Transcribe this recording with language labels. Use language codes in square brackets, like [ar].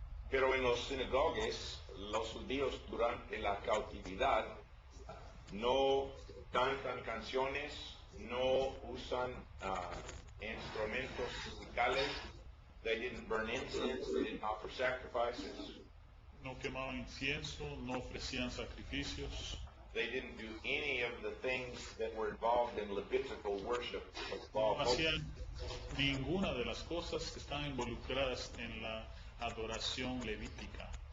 [es] Pero en los sinagogas, los judíos durante la cautividad no cantan canciones, no usan instrumentos musicales. [en] They didn't burn incense, they didn't offer sacrifices. [es] No quemaban incienso, no ofrecían sacrificios, [en] They didn't do any of the things that were involved in Levitical worship. [es] no hacían ninguna de las cosas que están involucradas en la adoración levítica,